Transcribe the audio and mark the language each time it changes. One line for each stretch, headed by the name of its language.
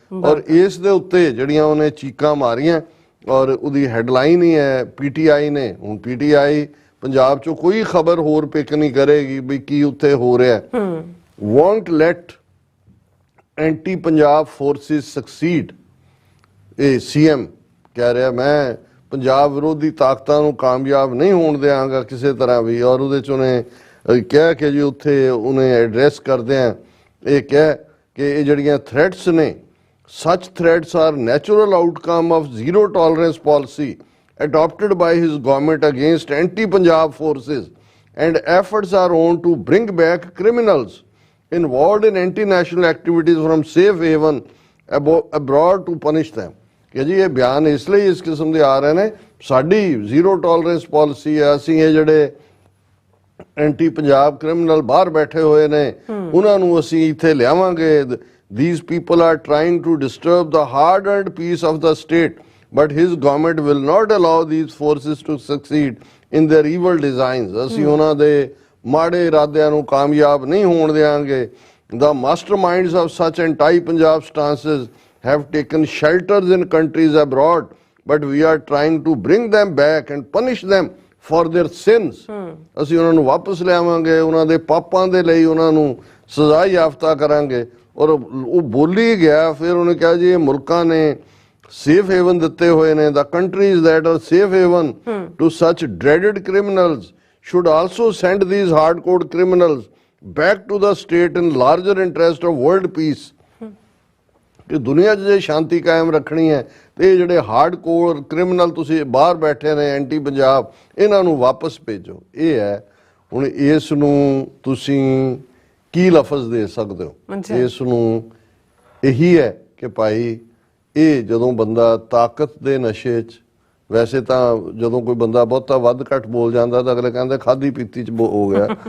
Punjabi: ਔਰ ਇਸ ਦੇ ਉੱਤੇ ਜਿਹੜੀਆਂ ਉਹਨੇ ਚੀਕਾਂ ਮਾਰੀਆਂ, ਔਰ ਉਹਦੀ ਹੈਡਲਾਈਨ ਹੀ ਹੈ ਪੀਟੀਆਈ ਨੇ, ਹੁਣ ਪੀਟੀਆਈ ਪੰਜਾਬ ਚੋਂ ਕੋਈ ਖਬਰ ਹੋਰ ਪਿਕ ਨਹੀਂ ਕਰੇਗੀ ਵੀ ਕੀ ਉੱਥੇ ਹੋ ਰਿਹਾ।
English: won't let anti Punjab forces succeed,
Punjabi: ਇਹ ਸੀਐਮ ਕਹਿ ਰਿਹਾ ਮੈਂ ਪੰਜਾਬ ਵਿਰੋਧੀ ਤਾਕਤਾਂ ਨੂੰ ਕਾਮਯਾਬ ਨਹੀਂ ਹੋਣ ਦਿਆਂਗਾ ਕਿਸੇ ਤਰ੍ਹਾਂ ਵੀ। ਔਰ ਉਹਦੇ 'ਚ ਉਹਨੇ ਕਿਹਾ ਕਿ ਜੀ ਉੱਥੇ ਉਹਨੇ ਐਡਰੈਸ ਕਰਦੇ ਆ, ਇਹ ਕਿਹਾ ਕਿ ਇਹ ਜਿਹੜੀਆਂ ਥ੍ਰੈਟਸ ਨੇ,
English: such threats are natural outcome of zero tolerance policy adopted by his government against anti-Punjab forces, and efforts are on to bring back criminals involved in anti-national activities from safe haven abroad to punish them।
Punjabi: ਕਿ ਜੀ ਇਹ ਬਿਆਨ ਇਸ ਲਈ ਇਸ ਕਿਸਮ ਦੇ ਆ ਰਹੇ ਨੇ, ਸਾਡੀ ਜ਼ੀਰੋ ਟੋਲਰੈਂਸ ਪਾਲਿਸੀ ਹੈ, ਅਸੀਂ ਇਹ ਜਿਹੜੇ ਐਂਟੀ ਪੰਜਾਬ ਕ੍ਰਿਮੀਨਲ ਬਾਹਰ ਬੈਠੇ ਹੋਏ ਨੇ ਉਹਨਾਂ ਨੂੰ ਅਸੀਂ ਇੱਥੇ ਲਿਆਵਾਂਗੇ।
English: These people are trying to disturb the hard-earned peace of the state, but his government will not allow these forces to succeed in their evil designs।
Punjabi: ਅਸੀਂ ਉਹਨਾਂ ਦੇ ਮਾੜੇ ਇਰਾਦਿਆਂ ਨੂੰ ਕਾਮਯਾਬ ਨਹੀਂ ਹੋਣ ਦਿਆਂਗੇ।
English: The masterminds of such anti-Punjab stances have taken shelters in countries abroad, but we are trying to bring them back and punish them for their sins।
Punjabi: ਅਸੀਂ ਉਹਨਾਂ ਨੂੰ ਵਾਪਸ ਲਿਆਵਾਂਗੇ, ਉਹਨਾਂ ਦੇ ਪਾਪਾਂ ਦੇ ਲਈ ਉਹਨਾਂ ਨੂੰ ਸਜ਼ਾ ਯਾਫਤਾ ਕਰਾਂਗੇ। ਔਰ ਉਹ ਬੋਲੀ ਗਿਆ, ਫਿਰ ਉਹਨੇ ਕਿਹਾ ਜੀ ਇਹ ਮੁਲਕਾਂ ਨੇ ਸੇਫ ਹੇਵਨ ਦਿੱਤੇ ਹੋਏ ਨੇ,
English: the countries that are safe haven to such dreaded criminals should also send these hardcore criminals back to the state in larger interest of world peace।
Punjabi: ਕਿ ਦੁਨੀਆ 'ਚ ਜੇ ਸ਼ਾਂਤੀ ਕਾਇਮ ਰੱਖਣੀ ਹੈ ਤੇ ਇਹ ਜਿਹੜੇ ਹਾਰਡਕੋਰ ਕ੍ਰਿਮੀਨਲ ਤੁਸੀਂ ਬਾਹਰ ਬੈਠੇ ਨੇ ਐਂਟੀ ਪੰਜਾਬ, ਇਹਨਾਂ ਨੂੰ ਵਾਪਸ ਭੇਜੋ। ਇਹ ਹੈ ਹੁਣ ਇਸ ਨੂੰ ਤੁਸੀਂ ਕੀ ਲਫ਼ਜ਼ ਦੇ ਸਕਦੇ ਹੋ ਇਸ ਨੂੰ? ਇਹੀ ਹੈ ਕਿ ਭਾਈ ਇਹ ਜਦੋਂ ਬੰਦਾ ਤਾਕਤ ਦੇ ਨਸ਼ੇ 'ਚ, ਵੈਸੇ ਤਾਂ ਜਦੋਂ ਕੋਈ ਬੰਦਾ ਬਹੁਤਾ ਵੱਧ ਘੱਟ ਬੋਲ ਜਾਂਦਾ ਤਾਂ ਅਗਲੇ ਕਹਿੰਦੇ ਖਾਦੀ ਪੀਤੀ 'ਚ ਹੋ ਗਿਆ।